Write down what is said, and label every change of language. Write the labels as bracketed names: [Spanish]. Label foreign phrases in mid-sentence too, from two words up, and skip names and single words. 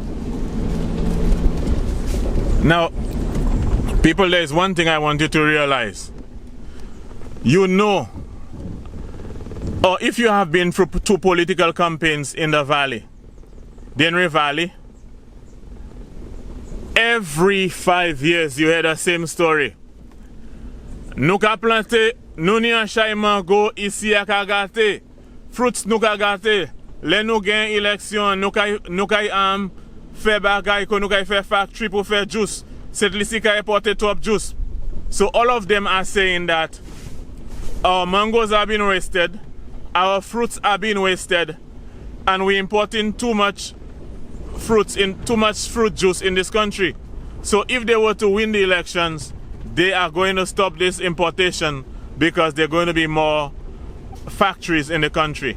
[English] Now, people, there's one thing I want you to realize. You know, or if you have been through two political campaigns in the valley, the Grand Riviere Valley, every 5 years you hear the same story. [Guadeloupean Creole French] Nou ka plante, nou ni an chay mango isi a ka gate, fruits nou ka gate, le nou gen eleksyon, nou kay fe bagay ko, nou kay fe factory pou fe juice, set lisi ka importe top juice. [English] So all of them are saying that our mangoes are being wasted, our fruits are being wasted, and we're importing too much fruits in too much fruit juice in this country. So if they were to win the elections, they are going to stop this importation because there are going to be more factories in the country.